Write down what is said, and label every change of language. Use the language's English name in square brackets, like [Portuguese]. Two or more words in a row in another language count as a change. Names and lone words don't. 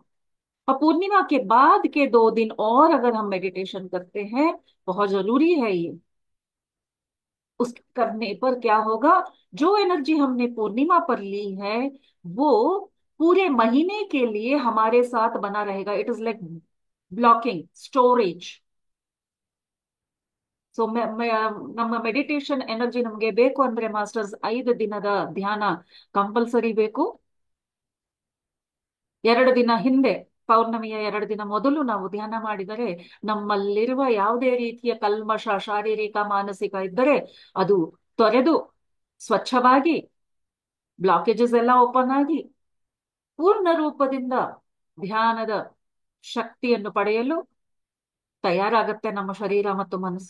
[Hindi] और पूर्णिमा के बाद के 2 दिन और अगर हम मेडिटेशन करते हैं, बहुत जरूरी है ये। उस करने पर क्या होगा, जो एनर्जी हमने पूर्णिमा पर ली है वो पूरे महीने के लिए हमारे साथ बना रहेगा। [English] it is like blocking storage. [Kannada] ಸೊ ನಮ್ಮ [English] meditation energy [Kannada] ನಮಗೆ ಬೇಕು ಅಂದ್ರೆ ಮಾಸ್ಟರ್ಸ್ 5 ದಿನದ ಧ್ಯಾನ ಕಂಪಲ್ಸರಿ ಬೇಕು. 2 ದಿನ ಹಿಂದೆ, ಪೌರ್ಣಮಿಯ 2 ದಿನ ಮೊದಲು ನಾವು ಧ್ಯಾನ ಮಾಡಿದರೆ ನಮ್ಮಲ್ಲಿರುವ ಯಾವುದೇ ರೀತಿಯ ಕಲ್ಮಶ ಶಾರೀರಿಕ ಮಾನಸಿಕ ಇದ್ದರೆ ಅದು ತೊರೆದು ಸ್ವಚ್ಛವಾಗಿ, ಬ್ಲಾಕೇಜಸ್ ಎಲ್ಲ ಓಪನ್ ಆಗಿ ಪೂರ್ಣ ರೂಪದಿಂದ ಧ್ಯಾನದ ಶಕ್ತಿಯನ್ನು ಪಡೆಯಲು ತಯಾರಾಗತ್ತೆ ನಮ್ಮ ಶರೀರ ಮತ್ತು ಮನಸ್ಸು.